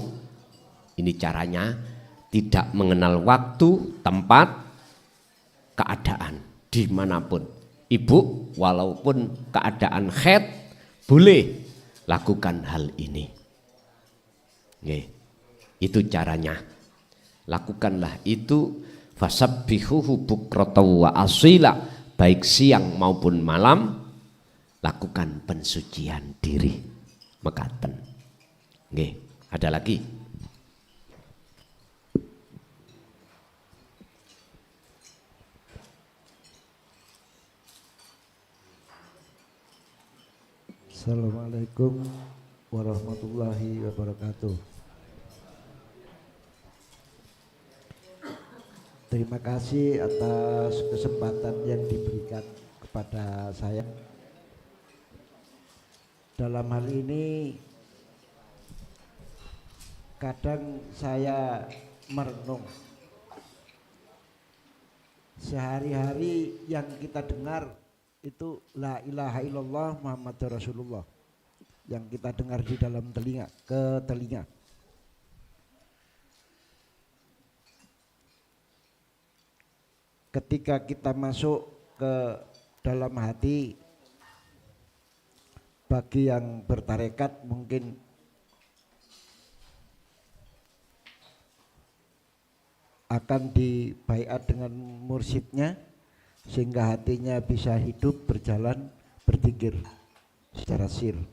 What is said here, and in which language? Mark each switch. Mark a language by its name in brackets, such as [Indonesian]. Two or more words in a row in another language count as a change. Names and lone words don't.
[Indonesian] Ini caranya, tidak mengenal waktu, tempat, keadaan, dimanapun. Ibu walaupun keadaan haid boleh lakukan hal ini. Oke, itu caranya. Lakukanlah itu. [Arabic] فسبحوه بكرة وأصيلا, [Indonesian] baik siang maupun malam lakukan pensucian diri. [Javanese] Mekaten. Nggih, [Indonesian] ada lagi? [Arabic] السلام عليكم ورحمة الله وبركاته. [Indonesian] Terima kasih atas kesempatan yang diberikan kepada saya. Dalam hal ini kadang saya merenung, sehari-hari yang kita dengar itu [Arabic] لا إله إلا الله محمد رسول الله, [Indonesian] yang kita dengar di dalam telinga, ke telinga. Ketika kita masuk ke dalam hati bagi yang bertarekat mungkin akan dibaiat dengan mursyidnya sehingga hatinya bisa hidup, berjalan, berzikir secara sir.